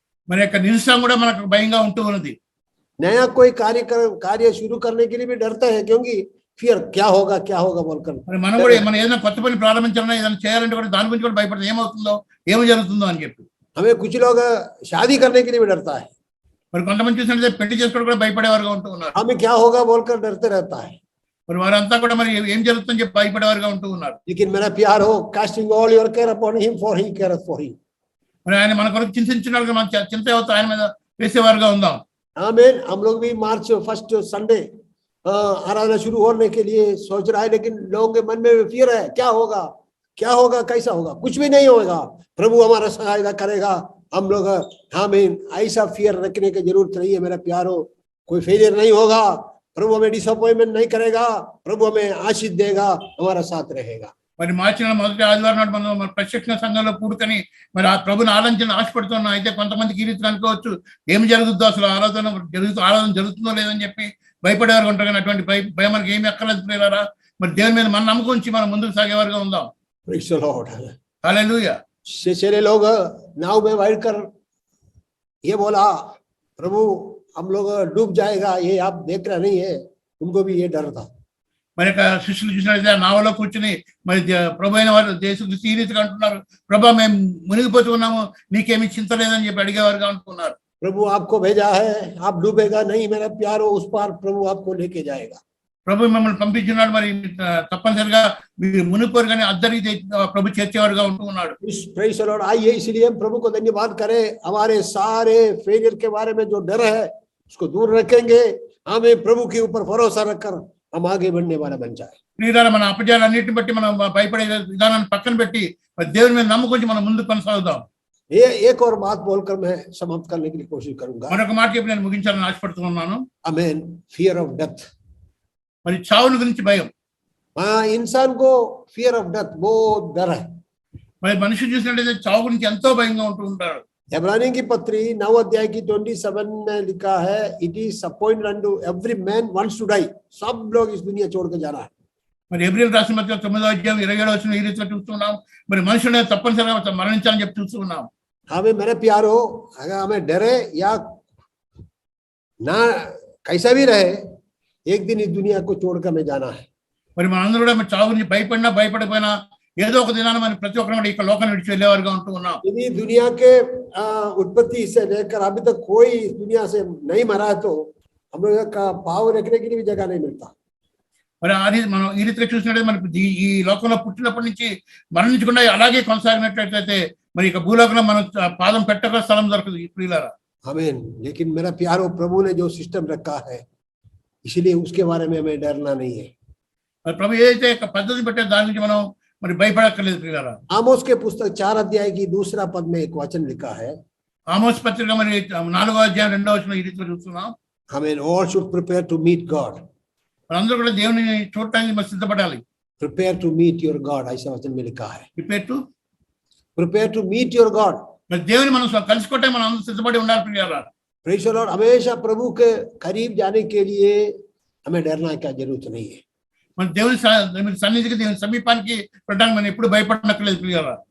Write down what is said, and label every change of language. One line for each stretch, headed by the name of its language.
Telugu: మన యొక్క నిరుత్సాహం కూడా మనకు భయంగా ఉంటూ ఉన్నది.
Hindi: नया कोई कार्य शुरू करने के लिए भी डरता है क्योंकि फियर क्या होगा बोलकर.
Telugu: మరి మనం కూడా మనం ఏదైనా కొత్త పని ప్రారంభించాలన్నా ఏదైనా చేయాలంటే కూడా దాని గురించి కూడా భయపడతాం, ఏమవుతుందో ఏమి జరుగుతుందో అని చెప్పి.
Hindi: हमें कुछ लोग शादी करने के लिए भी डरता है,
Telugu: మరి కొంతమంది చూసినట్లయితే పెళ్లి చేసుకోవడం కూడా భయపడేవారుగా ఉంటూ ఉన్నారు.
Hindi: हमें क्या होगा बोलकर डरते रहता है.
Telugu: మరి వారంతా కూడా మరి ఏం జరుగుతుందని చెప్పి భయపడేవారుగా ఉంటూ ఉన్నారు.
Hindi: लेकिन मेरा प्यार हो,
English: casting all your care upon him, for he careth for him.
Telugu: మరి ఆయన మన కొరకు చింతించినట్లుగా మనం చింత అవుతా ఆయన మీద వేసేవారుగా ఉందాం.
Hindi: आमीन. हम लोग भी मार्च फर्स्ट संडे आराधना शुरू होने के लिए सोच रहा है, लेकिन लोगों के मन में फियर है, क्या होगा कैसा होगा. कुछ भी नहीं होगा, प्रभु हमारा सहायता करेगा. हम लोग आमीन. ऐसा फियर रखने की जरूरत नहीं है मेरा प्यारो. कोई फेलियर नहीं होगा, प्रभु हमें डिसअपॉइंटमेंट नहीं करेगा, प्रभु हमें आशीष देगा, हमारा साथ रहेगा.
Telugu: మరి మార్చి నెల మొదటి ఆదివారం నాడు మనం మన ప్రశిక్షణ సంఘంలో కూడుకొని మరి ఆ ప్రభుని ఆరాధించిన ఆశపడుతున్నాం. అయితే కొంతమందికి ఈ రీతిగా అనుకోవచ్చు, ఏమి జరుగుతుందో అసలు ఆరాధన జరుగుతుందో లేదని చెప్పి భయపడేవారు ఉంటారు. కానీ అటువంటి భయం మనకి ఏమి ఎక్కర్లేదు ప్రియులారా. మరి దేవుని మీద మన నమ్మకం ఉంచి మనం ముందుకు సాగేవారుగా ఉందాం.
English: Praise the Lord.
Telugu: హల్లెలూయా.
Hindi: चले लोग नाव में बैठ कर ये बोला, प्रभु हम लोग डूब जाएगा, ये आप देख रहे नहीं है. उनको भी ये डर था.
Telugu: మరి యొక్క శిష్యులు చూసినట్లయితే నావలో కూర్చుని మరి ప్రభు అయిన వారు దేశం ఈ రీతిగా అంటున్నారు, ప్రభా మేము మునిగిపోతూ ఉన్నాము, నీకేమీ చింత లేదని చెప్పి అడిగేవారుగా అంటున్నారు.
Hindi: प्रभु आपको भेजा है, आप डूबेगा नहीं मेरा प्यारो, उस पार प्रभु आपको लेके जाएगा.
Telugu: ప్రభు మిమ్మల్ని పంపించున్నాడు, మరి తప్పనిసరిగా మీరు మునిపోరు కానీ అద్దరి ప్రభు చేర్చేవారుగా ఉంటూ ఉన్నాడు.
English: Praise the Lord.
Hindi: आइए इसलिए हम प्रभु को धन्यवाद करें. हमारे सारे फेलियर के बारे में जो डर है उसको दूर रखेंगे. हमें प्रभु के ऊपर भरोसा रखकर हम आगे बढ़ने वाला बन जाए.
Telugu: ప్రియులారా, మన అపజయాలన్నిటిని బట్టి మనం భయపడే విధానాన్ని పక్కన పెట్టి మరి దేవుని మీద నమ్మకం మనం ముందుకు కొనసాగుదాం.
Hindi: ये एक और बात बोलकर मैं समाप्त करने की कोशिश करूंगा.
Telugu: మరొక మాట చెప్పి నేను ముగించాలని ఆశపడుతూ ఉన్నాను.
English: आमीन. Fear of death.
Telugu: మరి చావుని గురించి భయం.
Hindi: इंसान को फियर ऑफ डेथ बहुत डर है.
Telugu: మరి మనిషి చూసినట్లయితే చావు గురించి ఎంతో భయంగా ఉంటూ ఉంటారు.
Hindi: इब्रानी की पत्री 9 अध्याय की 27 में लिखा है,
English: It is appointed unto every man once to die.
Hindi: सब लोग इस दुनिया छोड़कर जाना है.
Telugu: మరి ఎబ్రియల్ రాసిన పత్రిక 9వ అధ్యాయం 27వ వచనం ఈ రీతిగా చూస్తున్నాం. మరి మనుషులు తప్పనిసరిగా మరణించాలని చెప్పి చూస్తున్నాం.
Hindi: हमें मेरे प्यारो, अगर हमें डरे या ना कैसा भी रहे, एक दिन इस दुनिया को छोड़कर हमें जाना है.
Telugu: మరి మనందరూ కూడా చావు గురించి భయపడిపోయినా ఏదో ఒక దినాన మనం ప్రతి ఒక్కరు కూడా ఇక్కడ లోకాన్ని విడిచి వెళ్ళేవారుగా ఉంటూ ఉన్నాం.
Hindi: यदि दुनिया के उत्पत्ति से लेकर अभी तक कोई इस दुनिया से नहीं मरा है तो हम लोग का पाव रखने के लिए भी जगह नहीं मिलता.
Telugu: మరి అది మనం ఈ రీతిగా చూసినట్లయితే మనకి ఈ లోకంలో పుట్టినప్పటి నుంచి మరణించకుండా అలాగే కొనసాగినట్లయితే మరి ఇక భూలోకంలో మనం పాదం పెట్టక స్థలం దొరకదు ప్రియులారా.
Hindi: आमीन. लेकिन मेरा प्यारो, प्रभु ने जो सिस्टम रखा है इसलिए उसके बारे में हमें डरना नहीं है.
Telugu: మరి ప్రభు ఏదైతే పద్ధతి పెట్టే దాని గురించి మనం మరి భయపడక్కర్లేదు ప్రియులారా.
Hindi: आमोस के पुस्तक 4 अध्याय की दूसरा पद में एक वचन लिखा है.
Telugu: ఆమోస్ పత్రిక మరి 4వ అధ్యాయం 2వ వచనం ఈ రీతిగా చూస్తున్నాం.
Hindi: आमीन.
English: all should prepare to meet God.
Telugu: అందరూ కూడా దేవుని చూడటానికి మరి సిద్ధపడాలి.
English: prepare to meet your God,
Hindi: ऐसा वचन में लिखा है.
English: prepare to meet your God.
Telugu: మరి దేవుని మనం కలుసుకోవటానికి మనం అందరూ సిద్ధపడి ఉండాలి ప్రియులారా.
English: Praise the Lord.
Hindi: हमेशा प्रभु के करीब जाने के लिए हमें डरना की जरूरत नहीं है.
Telugu: మన దేవుని సన్నిధికి దేవుని సమీపానికి పెట్టడానికి మనం ఎప్పుడు భయపడనక్కర్లేదు ప్రియులారా.